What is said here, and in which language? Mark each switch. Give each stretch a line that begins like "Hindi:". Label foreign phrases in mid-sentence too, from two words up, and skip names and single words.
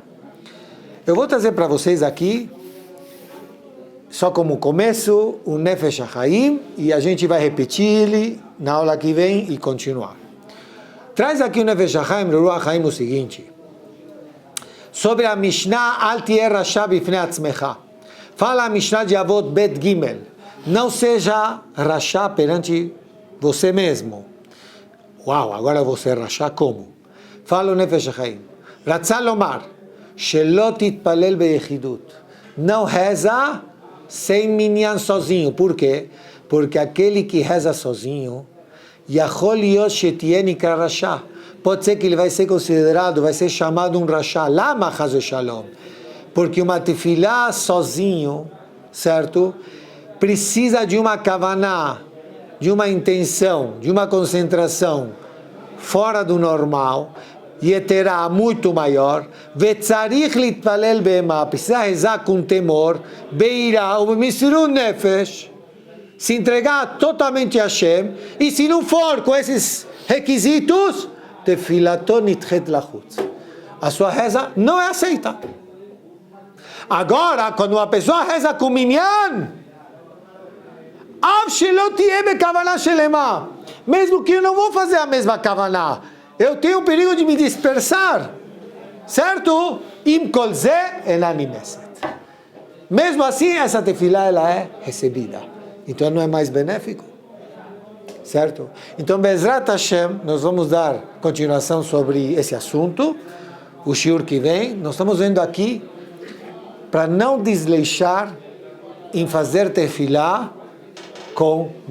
Portuguese: Eu vou trazer para vocês aqui, só como começo, o Nefesh HaChaim, e a gente vai repetir ele na aula que vem e continuar. Traz aqui o Nefesh HaChaim, no Ruach HaChaim, o seguinte, sobre a Mishnah,
Hebrew: אל תהי רשע בפני עצמך.
Portuguese: Fala a Mishnah de Avot Bet Gimel, não seja rasha perante você mesmo. Uau, agora você rasha como? Fala o Nefesh HaChaim,
Hebrew: רצה לומר, שלא תתפלל ביחידות,
Portuguese: não reza sem minyan sozinho. Por quê? Porque aquele que reza sozinho,
Hebrew: יכול להיות שיהיה נקרא רשע,
Portuguese: pode ser que ele vai ser considerado, vai ser chamado um rasha.
Hebrew: למה חס ושלום?
Portuguese: Porque uma tefilá sozinho, certo? Precisa de uma kavaná, de uma intenção, de uma concentração fora do normal, e terá muito maior,
Hebrew: וצריך להתפלל באימה,
Portuguese: precisa rezar com temor, beirá,
Hebrew: b'mesirut nefesh,
Portuguese: se entregar totalmente a Hashem, e se não for com esses requisitos,
Hebrew: tefilato nitchet lachutz,
Portuguese: a sua reza não é aceita. Agora, quando uma pessoa reza com minyan,
Hebrew: av shelo tieh bekavaná shelema,
Portuguese: mesmo que eu não vou fazer a mesma kavaná, eu tenho o perigo de me dispersar, certo?
Hebrew: עם כל זה אינה נמאסת.
Portuguese: Mesmo assim, essa tefilá ela é recebida. Então não é mais benéfico, certo? Então,
Hebrew: בעזרת השם,
Portuguese: nós vamos dar continuação sobre esse assunto, o shiur que vem. Nós estamos vendo aqui para não desleixar em fazer tefilá com minyan.